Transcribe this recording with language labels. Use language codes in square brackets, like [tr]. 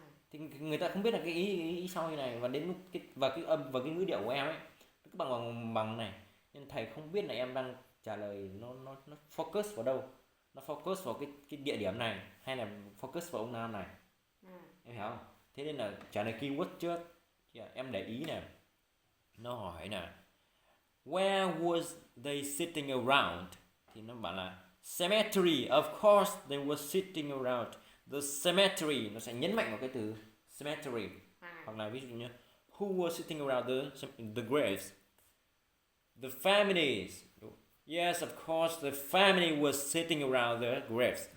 [vi] thì người ta không biết là cái ý sau như này. Và đến lúc cái âm và cái ngữ điệu của em ấy cứ bằng này, nên thầy không biết là em đang trả lời nó focus vào đâu, nó focus vào cái địa điểm này hay là focus vào ông Nam này. Em hiểu không? Thế nên là trả lời keyword trước. Em để ý nè, nó hỏi là [en] where was they sitting around, [vi] thì nó bảo là [en] cemetery, of course they were sitting around the cemetery. [vi] Nó sẽ nhấn mạnh vào cái từ cemetery. Hoặc là ví dụ như [en] who was sitting around the graves, the families. Yes, of course the family was sitting around the graves.